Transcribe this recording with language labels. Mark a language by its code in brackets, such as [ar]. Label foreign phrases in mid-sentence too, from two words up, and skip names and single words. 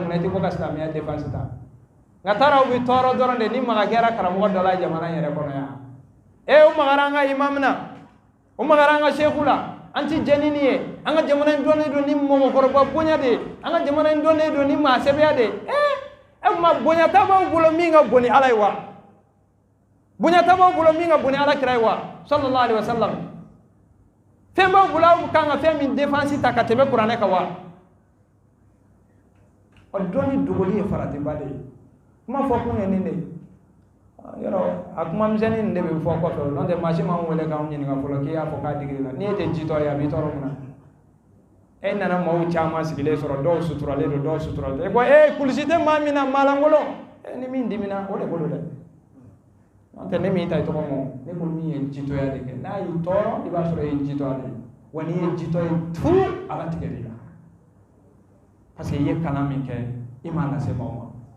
[bm] na i tɛ bɔ ka silamɛya défense ta nka taara u bɛ tɔɔrɔ dɔrɔn de ni maga kɛra karamɔgɔ dɔ la jamana in yɛrɛ kɔnɔ yan o magara an ka imam na o magara an ka seku la an ti jɛni ni ye an ka jamana in dɔnnen don ni mɔgɔkɔrɔba bonya de ye an ka jamana in dɔnnen don ni maa sɛbɛya de ye e kuma bonya t'a b'aw bolo min ka bon ni ala ye wa bonya t'a b'aw bolo min ka bon ni ala kira ye wa [ar] صلى الله عليه وسلم [bm] fɛn b'aw bolo aw kan ka fɛn min défense ta ka tɛmɛ kuranɛ kan wa o dɔnni dogoli ye faratiba de ye kuma fɔ kun ye nin de ye yɔrɔ a kuma misɛnnin nin de bɛ fɔ kɔfɛ n'o tɛ maa si m'anw wele k'anw ɲininka fɔlɔ k'i y'a fɔ k'a digiri la n'i e tɛ jitɔ ye a b'i tɔɔrɔ mun na e nana maaw caman sigilen sɔrɔ dɔw suturalen don dɔw suturalen tɛ e ko kulusi tɛ maa min na maa lankolon ni min dimina o de bolo dɛ n'o tɛ ne min ta i tɔgɔ ma ne ko min ye jitɔya de kɛ n'a y'i tɔɔrɔ i b'a sɔrɔ e ye jitɔ de ye wa n'i ye jitɔ ye turu ala tigɛ de la [fr] parce que [bm] i ye kalan min kɛ i m'a lase maaw ma